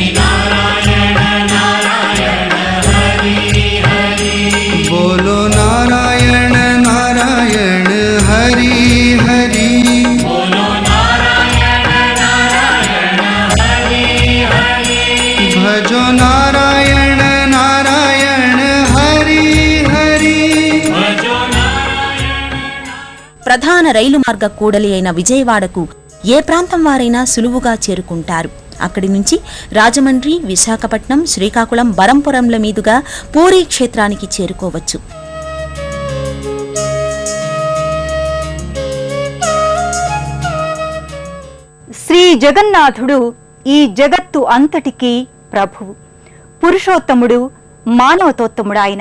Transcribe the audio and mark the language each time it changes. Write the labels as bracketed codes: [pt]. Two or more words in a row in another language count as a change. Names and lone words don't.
[hi] नारायण नारायण हरि हरि, बोलो नारायण नारायण हरि हरि, बोलो नारायण नारायण हरि हरि, भजो नारायण नारायण हरि हरि, भजो [te] ప్రధాన రైలు మార్గ కూడలి అయిన విజయవాడకు ఏ ప్రాంతం వారైనా సులువుగా చేరుకుంటారు. అక్కడి నుంచి రాజమండ్రి, విశాఖపట్నం, శ్రీకాకుళం, బరంపురంల మీదుగా పూరీ క్షేత్రానికి చేరుకోవచ్చు. శ్రీ జగన్నాథుడు ఈ జగత్తు అంతటికీ ప్రభువు, పురుషోత్తముడు, మానవతోత్తముడు ఆయన.